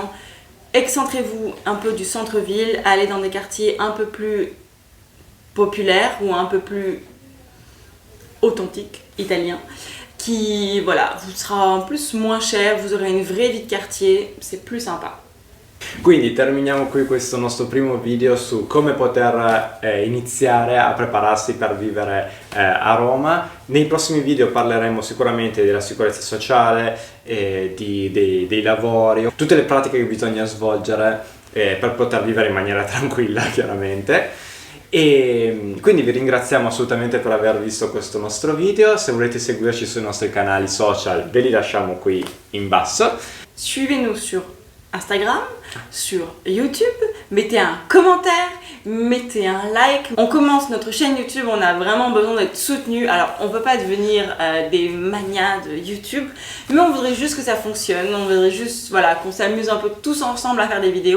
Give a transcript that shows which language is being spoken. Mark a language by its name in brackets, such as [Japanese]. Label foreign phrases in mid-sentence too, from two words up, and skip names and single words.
[French] Excentrez-vous un peu du centre-ville, allez dans des quartiers un peu plus populaires ou un peu plus authentiques, italiens, qui voilà, vous sera en plus moins cher, vous aurez une vraie vie de quartier, c'est plus sympa. [Italian] Quindi terminiamo qui questo nostro primo video su come poter iniziare a prepararsi per vivere a Roma. Nei prossimi video parleremo sicuramente della sicurezza sociale, dei lavori, tutte le pratiche che bisogna svolgere per poter vivere in maniera tranquilla, chiaramente. E quindi vi ringraziamo assolutamente per aver visto questo nostro video. Se volete seguirci sui nostri canali social ve li lasciamo qui in basso. [French] Suivez-nous sur Instagram, sur YouTube, mettez un commentaire, mettez un like. On commence notre chaîne YouTube, on a vraiment besoin d'être soutenu. Alors on peut pas devenir des manias de YouTube, mais on voudrait juste que ça fonctionne, on voudrait juste voilà, qu'on s'amuse un peu tous ensemble à faire des vidéos.